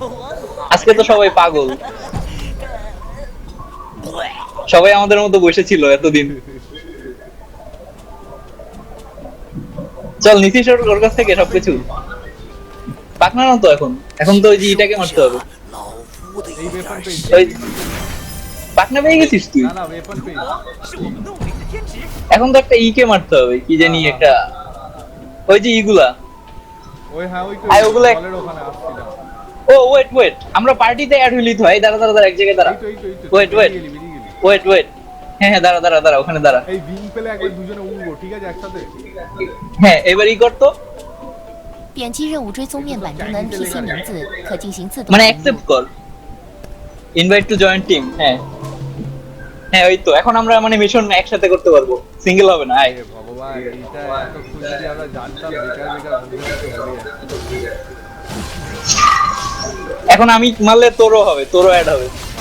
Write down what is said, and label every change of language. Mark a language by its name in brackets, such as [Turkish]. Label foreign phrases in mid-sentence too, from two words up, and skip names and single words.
[Bangla] আজকে তো সবাই পাগল, সবাই আমাদের মতো বসেছিল এতদিন। চল নীতিশ ওর কাছ থেকে সবকিছু পাকনা না তো এখন, এখন তো ওই যে ইটাকে মারতে হবে। [Chinese] 老夫的 [Bangla] এই [Chinese] 一 [Bangla] ওয়েপন [Chinese] 点 [Bangla] পেয়েছি। ওই পাকনা পেয়ে গেছিস তুই? না না ওয়েপন পেয়েছি। [Chinese] 是我们弄灵的天职。 [Bangla] এখন তো একটা ইকে মারতে হবে, কি জানি একটা ওই যে ইগুলা। ওই হ্যাঁ ওই তো আয় ওগুলো জলের ওখানে আসছিলাম। ও [English] wait wait, [Bangla] আমরা পার্টিতে অ্যাড হইলি তো। এই দাঁড়া দাঁড়া দাঁড়া এক জায়গায় দাঁড়া। এই তো [English] Wait, wait. [Bangla] বেরিয়ে গেলি। [English] wait wait, [Bangla] হ্যাঁ হ্যাঁ দাঁড়া দাঁড়া দাঁড়া ওখানে দাঁড়া। এই বিং পেলে একবার দুজনে উড়বো ঠিক আছে একসাথে। হ্যাঁ এবার ই করতো, [Chinese] 点击任务追踪面板中的 NPC 名字，可进行自动 [Bangla] মানে [Chinese] 登录 [Bangla] অ্যাকসেপ্ট কর, [English] invite to join team. [Bangla] হ্যাঁ হ্যাঁ ওই তো, এখন আমরা মানে মিশন একসাথে করতে পারবো, সিঙ্গেল হবে না। আয় এ ভগবান এইটা এত খুঁজে আমরা জানতাম বেকার বেকার বুঝে গেছে। এখন আমি মারলে তোরও হবে, তোরও অ্যাড হবে।